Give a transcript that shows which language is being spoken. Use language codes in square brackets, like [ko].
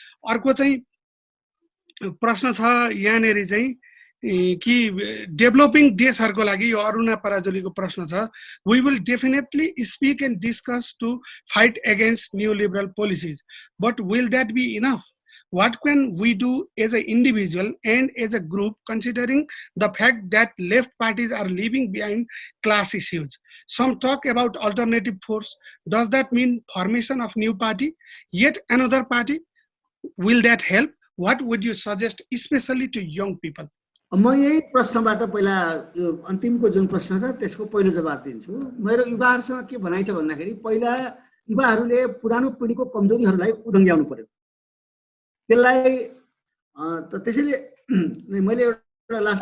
[ne] अर्को चाहिँ प्रश्न छ यहाँनिर चाहिँ कि डेभलपिङ देशहरूको लागि, यो अरुणा पराजुलीको प्रश्न छ, [en] We will definitely speak and discuss to fight against new liberal policies, but will that be enough? What can we do as an individual and as a group, considering the fact that left parties are leaving behind class issues? Some talk about alternative force. Does that mean formation of new party? Yet another party? Will that help? What would you suggest, especially to young people? [ne] म यही प्रश्नबाट पहिला यो अन्तिमको जुन प्रश्न छ त्यसको पहिलो जवाब दिन्छु। मेरो युवाहरूसँग के भनाइ छ भन्दाखेरि पहिला युवाहरूले पुरानो पिढीको कमजोरीहरूलाई उदङ्ग्याउनु पर्यो। त्यसलाई त्यसैले मैले एउटा लास्ट